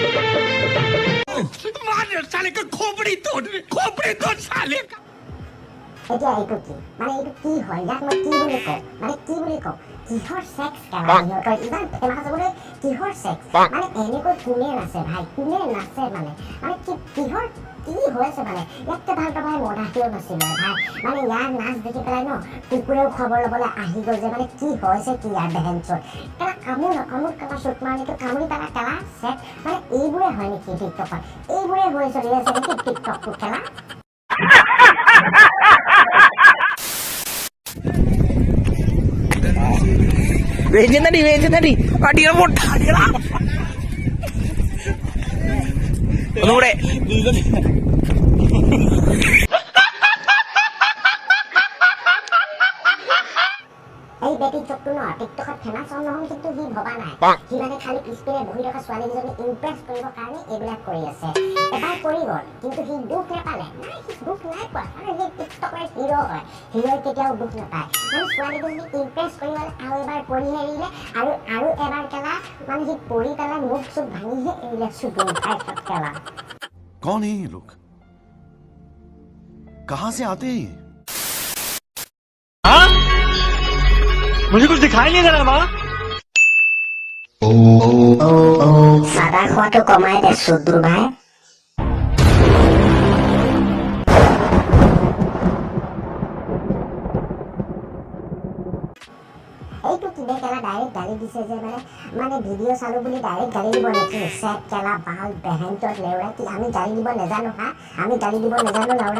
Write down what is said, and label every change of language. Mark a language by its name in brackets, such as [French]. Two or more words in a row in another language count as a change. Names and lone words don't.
[Hindi] साले का खोपड़ी तोड़ साले का [Assamese] এতিয়া এইটো কি মানে এইটো কি হয় ইয়াক মই কি বুলি কওঁ মানে কি বুলি কওঁ কিহৰ সেক্স কেলা ইহঁতৰ ইমান ফেমাছ হ'বলৈ কিহৰ সেক্স মানে এনেকৈ কোনে নাচে ভাই কোনে নাচে মানে কি কিহৰ কি হৈছে মানে ইয়াতকে ভাল ভাই মদাহিও নাছিলে ভাই মানে ইয়াৰ নাচ দেখি পেলাই ন কুকুৰেও খবৰ ল'বলৈ আহি গ'ল যে মানে কি হৈছে কি ইয়াৰ বেহেনচৰ কেলা কামোৰ কেলা চুট মাৰিটো কামুৰি পেলা কেলা চেট মানে এইবোৰে হয় নেকি টিকটকত এইবোৰে হৈ চলি আছে নেকি টিকটকটো কেলা [Malayalam] വേഗം തടി അടിയുടെ പൊട്ട അടിയടാ ഒന്നുകൂടെ [Assamese] এই বেটি চকটো ন টিকটকত ফেমাছ হ'ল নহয় কিন্তু সি ভবা নাই সি মানে খালি পিছপিনে বহি থকা ছোৱালীকেইজনী ইমপ্ৰেছ কৰিবৰ কাৰণে এইবিলাক কৰি আছে এবাৰ কৰি গ'ল কিন্তু সি দুখ নাপালে নাই সি দুখ নাই পোৱা কাৰণ সি টিকটকৰ হিৰো হয় হিৰোই কেতিয়াও দুখ নাপায় মানে ছোৱালীকেইজনী ইমপ্ৰেছ কৰিবলৈ আৰু এবাৰ কৰিহে এৰিলে আৰু এবাৰ কেলা মানে সি পৰি পেলাই মুখ চুখ ভাঙিহে এৰিলে চুটো উঠাই কেলা [Hindi] कौन है ये लोग कहां से आते हैं ये मुझे कुछ दिखाई नहीं दे रहा माँ [Assamese] চাদা খোৱাটো কমাই দে চুদ্ৰু ভাই এইটো কিনে কেলা ডাইৰেক্ট গালি দিছে যে মানে ভিডিঅ' চালো বুলি ডাইৰেক্ট গালি দিব নেকি চেট কেলা বাল বেহেনচত লেউৰা কি আমি গালি দিব নেজানো হা আমি গালি দিব নেজানো লাউৰা